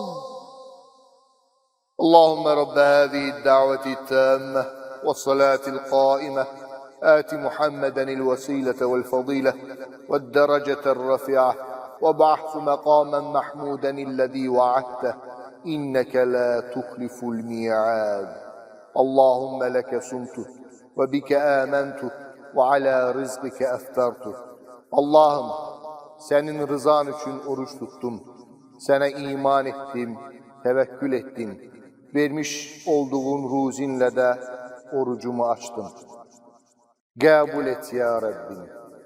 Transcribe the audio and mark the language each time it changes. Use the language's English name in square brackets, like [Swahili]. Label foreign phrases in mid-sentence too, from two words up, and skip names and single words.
[Arabic] اللهم رب هذه الدعوة التامة والصلاة القائمة آت محمدا الوسيلة والفضيلة والدرجة الرفيعة وابعثه مقاما محمودا الذي وعدته إنك لا تخلف الميعاد. اللهم لك صمت وبك آمنت وعلى رزقك أفطرت [Turkish] Allah'ım, senin rızan için oruç tuttum. Sana iman ettim, tevekkül ettim. Vermiş olduğun ruzinle de orucumu açtım. Kabul et ya Rabbim.